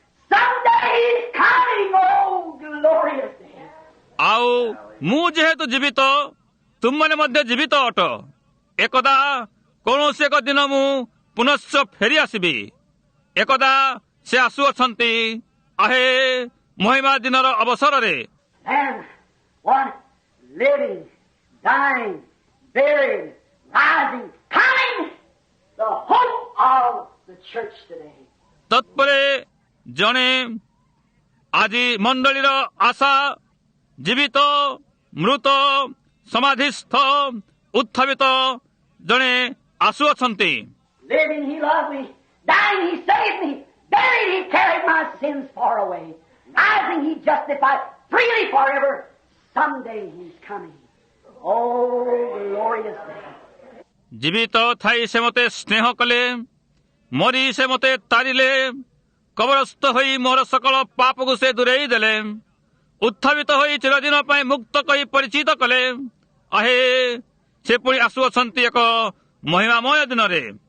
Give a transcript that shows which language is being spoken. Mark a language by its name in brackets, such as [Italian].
[English] Someday he's coming, oh glorious day. [Odia] ଆଉ ମୁଁ ଯେହେତୁ ଜୀବିତ, ତୁମମାନେ ମଧ୍ୟ ଜୀବିତ ଅଟ। ଏକଦା କୌଣସି ଏକ ଦିନ ମୁଁ ପୁନଶ୍ଚ ଫେରି ଆସିବି। ଏକଦା ସେ ଆସୁଅଛନ୍ତି। ଆହେ ମହିମା ଦିନର ଅବସରରେ। [English] And one living, dying, buried, rising, coming, the hope of the church today. [Odia] ତତ୍ପରେ ଜଣେ ଆଜି ମଣ୍ଡଳୀର ଆଶା, ଜୀବିତ, ମୃତ, ସମାଧିସ୍ଥ, ଉତ୍ଥାପିତ ଜଣେ ଆସୁଅଛନ୍ତି। [English] Living, he loved me. Dying, he saved me. Buried, he carried my sins far away. Rising, he justified freely forever. Someday he's coming. Oh, glorious day. [Odia] ଜୀବିତ ଥାଇ ସେ ମୋତେ ସ୍ନେହ କଲେ, ମରି ସେ ମୋତେ ତାରିଲେ, କବରସ୍ଥ ହୋଇ ମୋର ସକଳ ପାପକୁ ସେ ଦୂରେଇ ଦେଲେ, ଉତ୍ଥାପିତ ହୋଇ ଚିରଦିନ ପାଇଁ ମୁକ୍ତ କହି ପରିଚିତ କଲେ। ଆହେ ସେ ପୁଣି ଆସୁଅଛନ୍ତି ଏକ ମହିମାମୟ ଦିନରେ।